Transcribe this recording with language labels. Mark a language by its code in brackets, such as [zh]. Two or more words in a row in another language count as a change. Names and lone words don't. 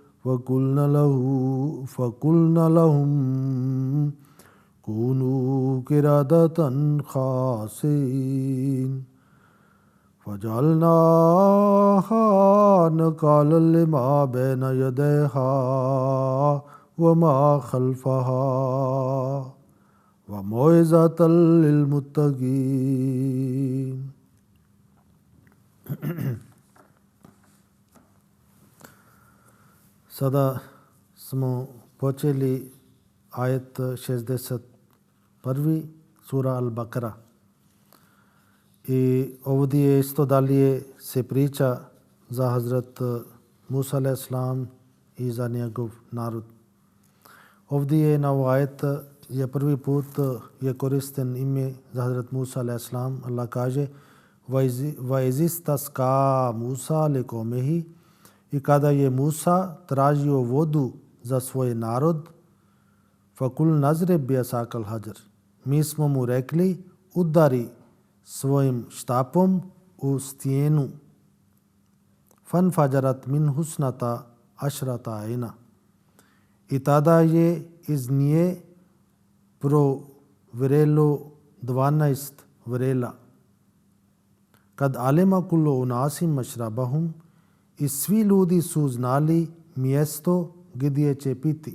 [ar] فقلنا لهم كونوا قردة خاسئين فجعلناها نكالا لما بين يديها وما خلفها وموعظة للمتقين. [bs] Sada smo počeli ajet 61. sura Al-Bakara. I ovdje isto dalje se priča za Hazrat Musa a.s. i za njegov narod. Ovdje na ovaj ajet je prvi put je koristen ime za Hazrat Musa a.s. Allah kaže [ar] وَإِذِ اسْتَسْقَىٰ مُوسَىٰ لِقَوْمِهِ [bs] I kada je Musa tražio vodu za svoj narod, [ar] فَقُلْنَا اضْرِبْ بِعَصَاكَ الْحَجَرَ [bs] Mi smo mu rekli, udari svojim štapom u stijenu. [ar] فَانْفَجَرَتْ مِنْهُ اثْنَتَا عَشْرَةَ عَيْنًا [bs] I tada je iz nje provrelo 12 vrela. [ar] قد علم كل أناس مشربهم [bs] I svi ljudi su znali mjesto gdje će piti.